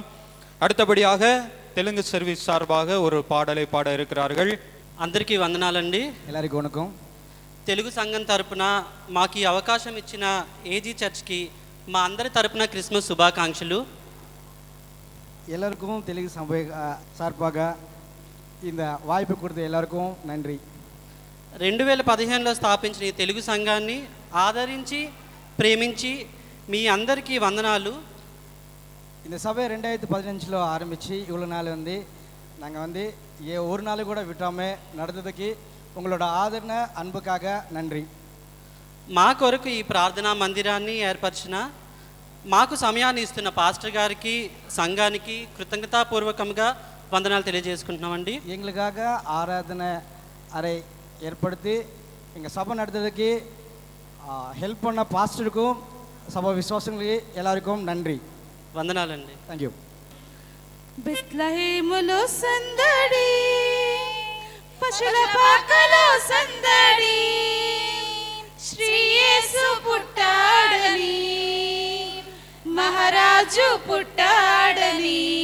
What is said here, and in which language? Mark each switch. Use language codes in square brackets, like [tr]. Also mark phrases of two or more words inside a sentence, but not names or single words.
[ta] அடுத்தபடியாக தெலுங்கு சர்வீஸ் சார்பாக ஒரு பாடலை பாட இருக்கிறார்கள். [te] అందరికీ వందనాలండి. [ta] எல்லாருக்கும் வணக்கம். [te] తెలుగు సంఘం తరపున మాకు ఈ అవకాశం ఇచ్చిన ఏజీ చర్చ్కి మా అందరి తరపున క్రిస్మస్ శుభాకాంక్షలు. [ta] எல்லாருக்கும் தெலுங்கு சார்பாக இந்த வாய்ப்பு கொடுத்த எல்லாருக்கும் நன்றி. [te] 2015లో స్థాపించిన ఈ తెలుగు సంఘాన్ని ఆదరించి ప్రేమించి మీ అందరికీ వందనాలు. [ta] இந்த சபை 2015లో ஆரம்பித்து இவ்வளோ நாள் நாங்கள் ஒரு நாள் கூட விட்டாமல் நடந்ததுக்கு உங்களோட ஆதரణ அன்புக்காக நன்றி. [te] మా కొరకు ఈ ప్రార్థనా మందిరాన్ని ఏర్పరిచిన మాకు సమయాన్ని ఇస్తున్న పాస్టర్ గారికి సంఘానికి కృతజ్ఞతాపూర్వకంగా వందనాలు తెలియజేసుకుంటున్నామండి. [ta] எங்களுக்காக ஆராதனை அறை ஏற்படுத்தி எங்கள் சபை நடத்துறதுக்கு ஹெல்ப் பண்ண பாஸ்டருக்கும் சபை விசுவாசங்களுக்கு எல்லாருக்கும் நன்றி. [te] వందనాలండి. [en] thank you. [te] బెత్లెహేములో సందడి, పశుల పాకలో సందడి, శ్రీ యేసు పుట్టాడని, మహారాజు పుట్టాడని.